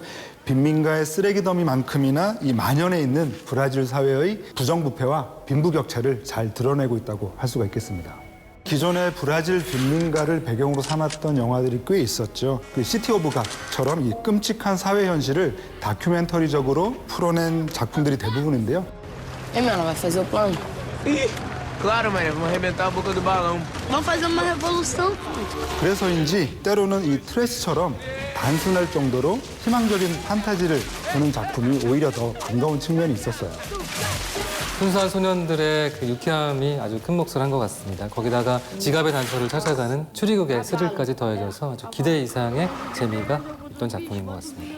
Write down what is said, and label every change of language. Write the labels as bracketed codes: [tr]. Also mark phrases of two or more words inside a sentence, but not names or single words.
[ko] 빈민가의 쓰레기 더미만큼이나 이 만연해 있는 브라질 사회의 부정부패와 빈부격차를 잘 드러내고 있다고 할 수가 있겠습니다. 기존의 브라질 빈민가를 배경으로 삼았던 영화들이 꽤 있었죠. 그 시티 오브 갓처럼 이 끔찍한 사회 현실을 다큐멘터리적으로 풀어낸 작품들이 대부분인데요. [pt] Ei, mano, vai fazer o plano? Ih, claro, mané. Vamos arrebentar a boca do balão. Vamos fazer uma revolução. [ko] 그래서인지 때로는 이 트래시처럼 단순할 정도로 희망적인 판타지를 주는 작품이 오히려 더 반가운 측면이 있었어요. 순수한 소년들의 그 유쾌함이 아주 큰 몫을 한 것 같습니다. 거기다가 지갑의 단서를 찾아가는 추리극의 스릴까지 더해져서 아주 기대 이상의 재미가 있던 작품인 것 같습니다.